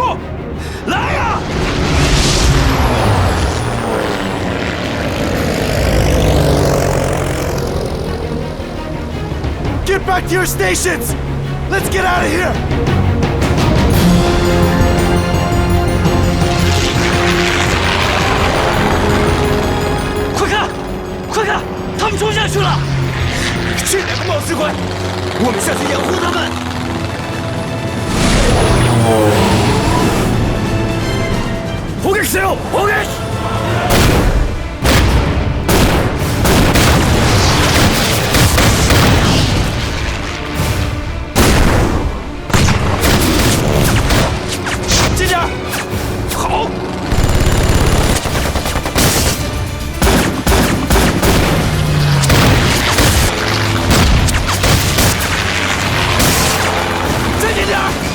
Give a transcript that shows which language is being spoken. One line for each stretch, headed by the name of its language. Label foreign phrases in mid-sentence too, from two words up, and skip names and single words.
Chinese: 来呀
English: ！Get back to your stations! Let's get out of here!
Chinese: 快看，快看，他们冲下去了！这两个冒失鬼，我们下去掩护他们。
Japanese: 砲撃せよ！砲撃！
Chinese: 近点！好。再近点！